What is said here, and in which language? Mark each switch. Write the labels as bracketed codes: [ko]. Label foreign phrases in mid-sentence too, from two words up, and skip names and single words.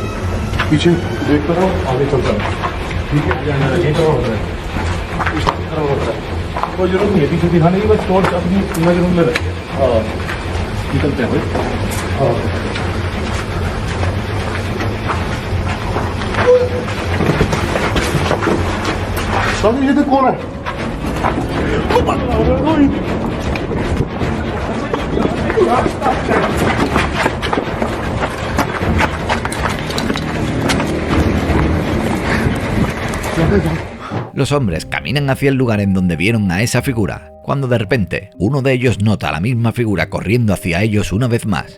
[hi] पीछे देखता रहो, आगे चलता रहो। ठीक है, ये तो हो रहा है, कोई जरूरत नहीं है पीछे दिखाने की, बस टॉर्च अपनी नजर में रखते हैं। निकलते हैं भाई। सब ये कौन है? [es] Los hombres caminan hacia el lugar en donde vieron a esa figura, cuando de repente uno de ellos nota a la misma figura corriendo hacia ellos una vez más.